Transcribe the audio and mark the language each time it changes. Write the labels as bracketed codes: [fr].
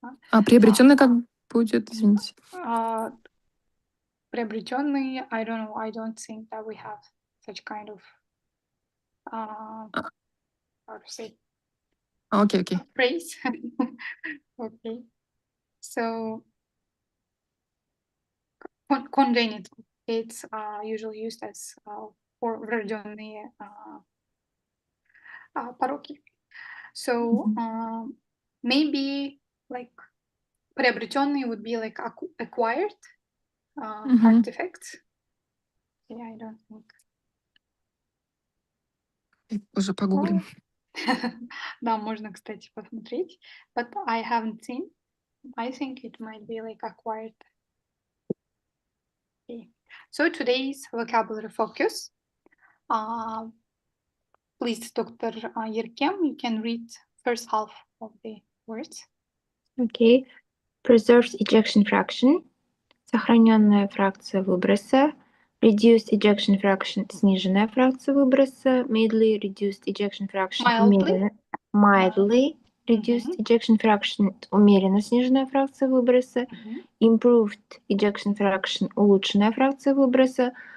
[ru] А приобретенный как будет, извините? [en] Приобретенный, I don't know, I don't think that we have such kind of how to say Okay. phrase. Okay. So congenital, it's usually used as for [ru] врожденные пороки. [en] So maybe like приобретенные would be like acquired artifacts. Yeah, I don't think. [ru] Уже погуглим. Да, можно, кстати, посмотреть. [en] But I haven't seen. I think it might be like acquired. Okay. So today's vocabulary focus. Please, Dr. Yerkem, you can read first half of the words. Okay. Preserved ejection fraction. [ru] Сохраненная фракция выброса. [en] Reduced ejection fraction. [ru] Сниженная фракция выброса. [en] Mildly reduced ejection fraction. Mildly reduced ejection fraction. [ru] Умеренно сниженная фракция выброса. [en] Improved ejection fraction. [ru] Улучшенная фракция выброса.